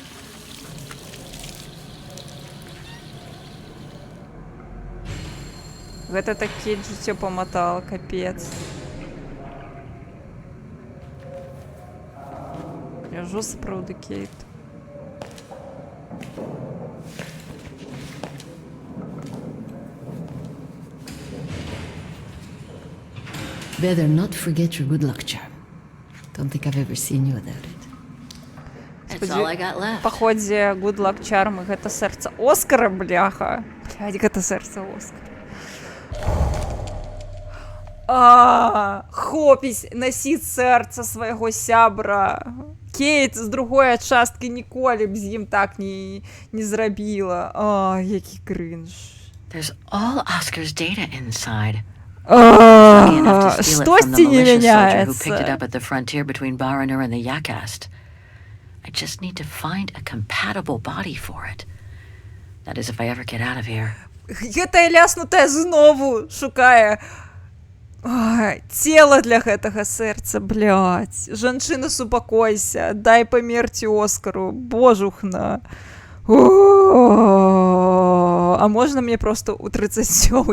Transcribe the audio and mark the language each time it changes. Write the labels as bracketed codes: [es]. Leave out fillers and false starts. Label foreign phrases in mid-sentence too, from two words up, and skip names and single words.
[be] Гэта такі жыццё паматала, капец. Няўжо сапраўды Кейт? [en] Better not forget your good luck charm. Don't think I've ever seen you without it. That's all I got left. [be] Паходзе, [en] good luck charm, [be] гэта сэрца Оскара, бляха. Блядь, гэта сэрца Оскара. Хопіць насіць сэрца свайго сябра. Кейт з другой часткі ніколі б з ім так не зрабіла. Які кринж. [en] There's all Oscar's data inside. Lucky enough to steal it from the [be] Штосьці не [en] militia soldier who picked it [be] мяняецца. [en] up at the frontier between Baranur and the Yakast. I just need to find a compatible body for it. That is, if I ever get out of here. [be] Гэтая ляснутая знову шукае цела для гэтага сэрца, блядь. Жанчына, супакойся, дай памерці Оскару, божухна. А можна мне просто ў 37?